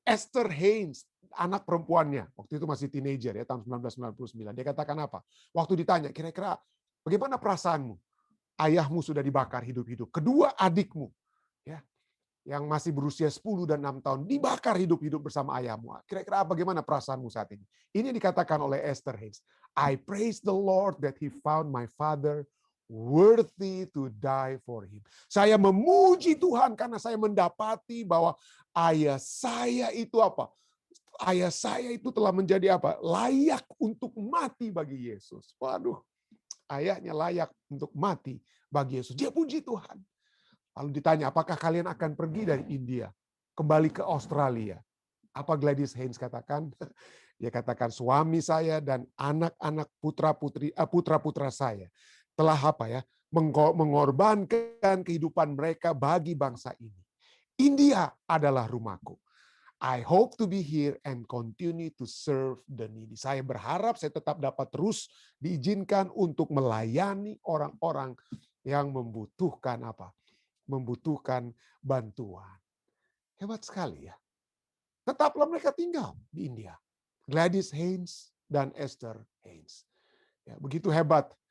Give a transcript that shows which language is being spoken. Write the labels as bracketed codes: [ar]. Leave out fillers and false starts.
[id] Esther Haynes, anak perempuannya, waktu itu masih teenager ya, tahun 1999. Dia katakan apa? Waktu ditanya, kira-kira bagaimana perasaanmu? Ayahmu sudah dibakar hidup-hidup. Kedua adikmu, ya, yang masih berusia 10 dan 6 tahun, dibakar hidup-hidup bersama ayahmu. Kira-kira bagaimana perasaanmu saat ini? Ini dikatakan oleh Esther Haynes. [en] I praise the Lord that he found my father worthy to die for him. [id] Saya memuji Tuhan karena saya mendapati bahwa ayah saya itu apa? Ayah saya itu telah menjadi apa? Layak untuk mati bagi Yesus. Waduh, ayahnya layak untuk mati bagi Yesus. Dia puji Tuhan. Lalu ditanya, apakah kalian akan pergi dari India? Kembali ke Australia. Apa Gladys Haynes katakan? Dia katakan, suami saya dan anak-anak putra-putra saya telah apa ya, mengorbankan kehidupan mereka bagi bangsa ini. India adalah rumahku. [en] I hope to be here and continue to serve the needy. [id] Saya berharap saya tetap dapat terus diizinkan untuk melayani orang-orang yang membutuhkan apa? Membutuhkan bantuan. Hebat sekali ya. Tetaplah mereka tinggal di India. Gladys Haynes dan Esther Haynes. Ya, begitu hebat.